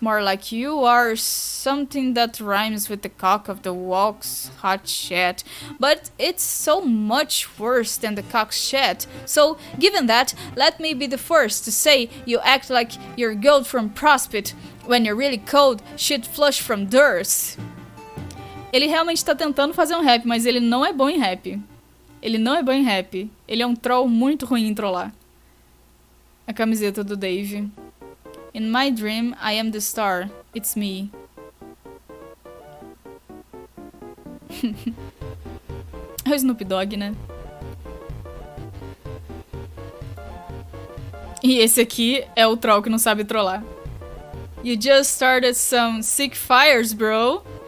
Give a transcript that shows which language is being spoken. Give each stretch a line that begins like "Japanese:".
English: More like you are something that rhymes with the cock of the walk's hot shit, but it's so much worse than the cock's shit. So given that, let me be the first to say you act like you're gold from Prospect when you're really cold, shit flush from Durst.
Portuguese: Ele realmente tá tentando fazer um rap, mas ele não é bom em rap. Ele não é bom em rap. Ele é um troll muito ruim em trollar. A camiseta do Dave.
English: In my dream, I am the star. It's me.
Portuguese: É o Snoop Dogg, né? E esse aqui é o troll que não sabe trollar.
English: You just started some sick fires, bro.